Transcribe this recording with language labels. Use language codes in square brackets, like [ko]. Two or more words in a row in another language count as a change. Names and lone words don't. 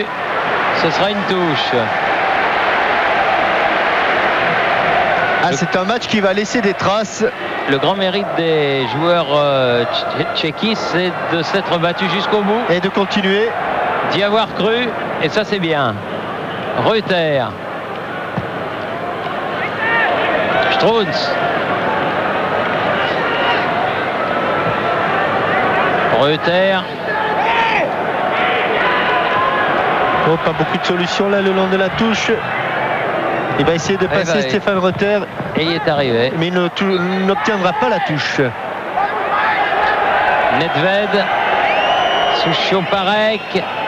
[fr] Ce sera une touche. Ah, c'est un match qui va laisser des traces. Le grand mérite des joueurs tchéquis, c'est de s'être battus jusqu'au bout. Et de continuer. D'y avoir cru, et ça c'est bien. Reuter. Strunz. Reuter. Oh, pas beaucoup de solutions là le long de la touche. Il va essayer de passer Stéphane Reuter. Et il est arrivé. Mais il n'obtiendra pas la touche. Nedved. Suchoparek.